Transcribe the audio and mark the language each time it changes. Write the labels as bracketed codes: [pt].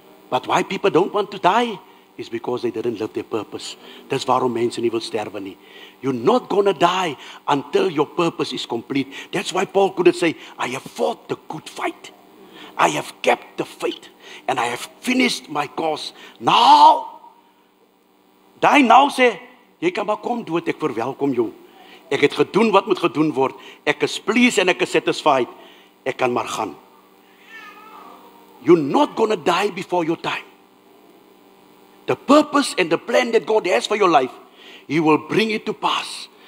[en] But why people don't want to die is because they didn't live their purpose. [af] Dis waarom mense nie wil sterwe nie. [en] You're not gonna die until your purpose is complete. That's why Paul could say, I have fought the good fight. I have kept the faith. And I have finished my course. [af] Now, die nou sê, jy kan maar kom dood, ek verwelkom jou. Ek het gedoen wat moet gedoen word. Ek is pleased en ek is satisfied. Ek kan maar gaan. [en] You're not going to die before your time. The purpose and the plan that God has for your life, He will bring it to pass.